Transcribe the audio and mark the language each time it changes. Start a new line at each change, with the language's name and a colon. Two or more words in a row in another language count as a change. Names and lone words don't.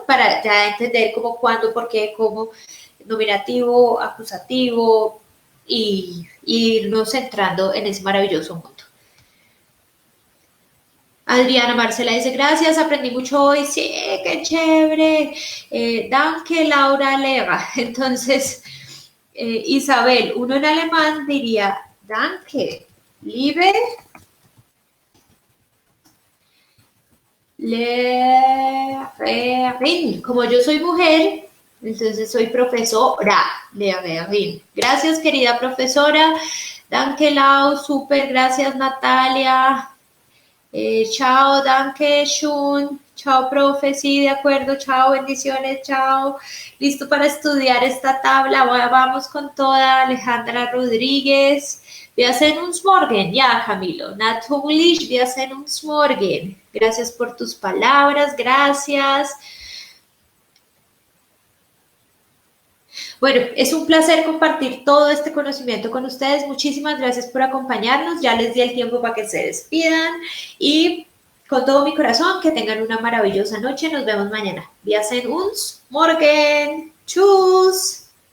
Spanish: Para ya entender cómo, cuándo, por qué, cómo, nominativo, acusativo y irnos entrando en ese maravilloso mundo. Adriana Marcela dice, gracias, aprendí mucho hoy. Sí, qué chévere. Danke, Laura Lega. Entonces, Isabel, uno en alemán diría,
German: danke, liebe Lehrerin.
Spanish: Como yo soy mujer, entonces soy profesora, Lehrerin. Gracias, querida profesora. Danke, Lau. Súper, gracias, Natalia. Chao,
German: danke, schön.
Spanish: Chao, profe, sí, de acuerdo. Chao, bendiciones, chao. Listo para estudiar esta tabla. Vamos con toda. Alejandra Rodríguez.
German: Wir sehen uns morgen. Ya, Camilo. Natürlich, wir sehen uns morgen.
Spanish: Gracias por tus palabras, gracias. Bueno, es un placer compartir todo este conocimiento con ustedes. Muchísimas gracias por acompañarnos. Ya les di el tiempo para que se despidan y con todo mi corazón que tengan una maravillosa noche. Nos vemos mañana.
German: Wir sehen uns morgen. Tschüss.